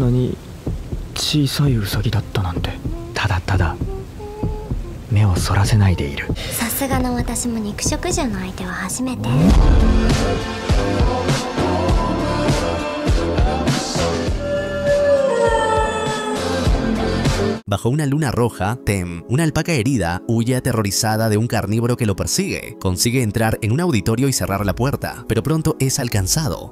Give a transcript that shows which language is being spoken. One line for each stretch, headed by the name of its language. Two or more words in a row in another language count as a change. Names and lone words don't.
Japanese: なに小さいウサギだったなんて。ただただ目をそらせないでいる。さすがの私も肉食獣の相手は初めて。
Spanish: Bajo una luna roja, Tem, una alpaca herida, huye aterrorizada de un carnívoro que lo persigue. Consigue entrar en un auditorio y cerrar la puerta, pero pronto es alcanzado.